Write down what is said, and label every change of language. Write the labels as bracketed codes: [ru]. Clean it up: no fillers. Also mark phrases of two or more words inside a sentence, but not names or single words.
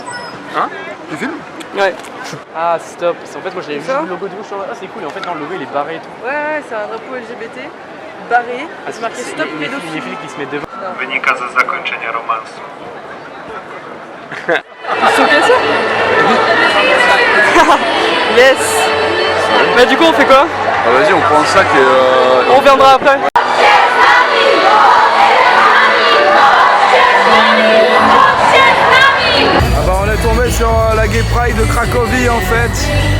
[fr] Hein? Tu filmes? Ouais. Ah stop, en fait moi j'avais vu le logo de vous, ah c'est cool, et en fait non, le logo il est barré et tout. Ouais, c'est un drapeau LGBT barré. C'est marqué stop pédophilie. Les filles qui se mettent devant. [pl] Wynika ze zakończenia romansu. [fr] Ils sont cassés. Yes. Bah du coup on fait quoi? Ah, vas-y, on prend un sac et on reviendra après. Ah bah on est tombé sur la Gay Pride de Cracovie en fait.